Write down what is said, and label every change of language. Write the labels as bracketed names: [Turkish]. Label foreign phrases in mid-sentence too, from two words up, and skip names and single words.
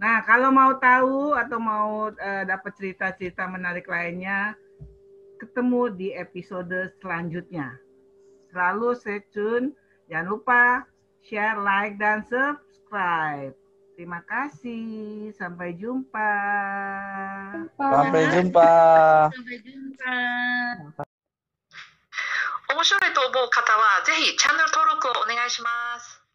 [Indonesian] Nah, kalau mau tahu atau mau dapat cerita-cerita menarik lainnya, ketemu di episode selanjutnya. [English] Selalu stay tune. [Indonesian] Jangan lupa [English] share, like, [Indonesian] dan subscribe. Terima kasih. Sampai jumpa. Sampai jumpa. Sampai jumpa. [Japanese] 面白いと思う方はぜひチャンネル登録をお願いします。